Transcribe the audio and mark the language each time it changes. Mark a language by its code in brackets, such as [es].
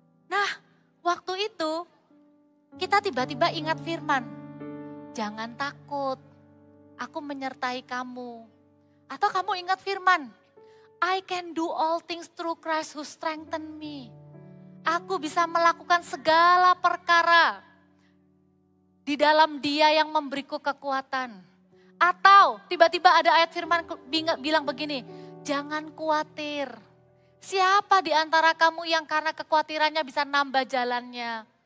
[id] Nah, waktu itu kita tiba-tiba ingat firman, jangan takut, aku menyertai kamu. Atau kamu ingat firman, [en] I can do all things through Christ who strengthen me. [id] Aku bisa melakukan segala perkara di dalam Dia yang memberiku kekuatan. Atau tiba-tiba ada ayat firman bilang begini, jangan khawatir. Siapa di antara kamu yang karena kekhawatirannya bisa nambah jalannya?